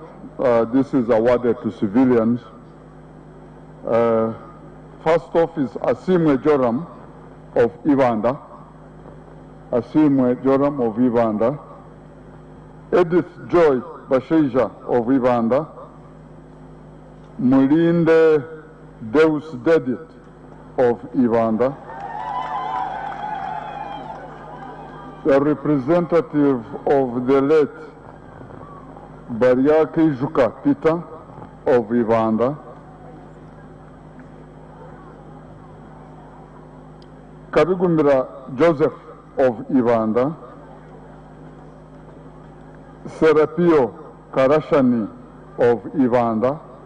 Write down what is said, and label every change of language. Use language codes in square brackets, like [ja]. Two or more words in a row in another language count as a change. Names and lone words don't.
[en] This is awarded to civilians. First off is Asimwe Joram of IBANDA. Asimwe Joram of IBANDA. Edith Joy Basheja of IBANDA. Mulinde Deus Dedit of IBANDA. A representative of the late Bariake Juka Peter of IBANDA, Kabigumbira Joseph of IBANDA, Serapio Karashani of IBANDA,